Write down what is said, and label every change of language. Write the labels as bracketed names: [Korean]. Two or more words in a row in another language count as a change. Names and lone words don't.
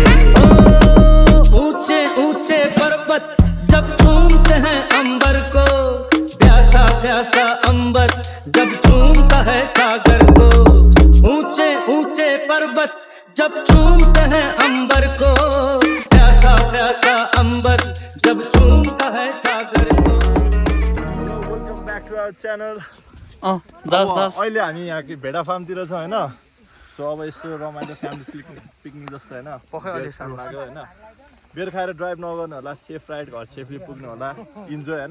[Hindi] ऊंचे ऊंचे पर्वत जब चूमते हैं अंबर को, प्यासा प्यासा अंबर जब चूमता है सागर को. ऊंचे ऊंचे पर्वत जब चूमते हैं अंबर को, प्यासा प्यासा अंबर जब चूमता है सागर को. [English] Hello, welcome back to our channel. [Nepali] अहिले हामी यहाँ भेडा फार्मतिर छ होइन. सो अब यसो रमाइलो [English] family picnic [Nepali] जस्तो होइन. लाग्यो होइन. बेर खाएर ड्राइभ नगर्नु होला, [English] safe ride [Nepali] घर सेफली पुग्नु होला, इन्जोय होइन.